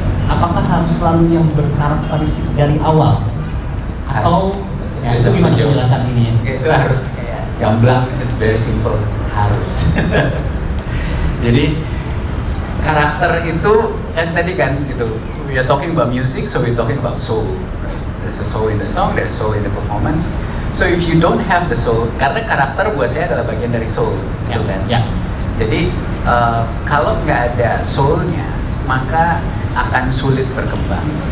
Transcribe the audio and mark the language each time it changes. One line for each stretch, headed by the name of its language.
Indonesian: Apakah harus selalu yang berkarakteristik dari awal atau itu gimana penjelasan ini ya? Itu harus kayak gamblang,
English: it's very simple,
Indonesian: harus. Jadi karakter itu kan tadi kan gitu,
English: we are talking about music, so we are talking about soul, right? There's a soul in the song, there's soul in the performance. So if you don't have the soul,
Indonesian: karena karakter buat saya adalah bagian dari soul, gitu kan? Jadi kalau nggak ada soulnya, maka akan sulit berkembang.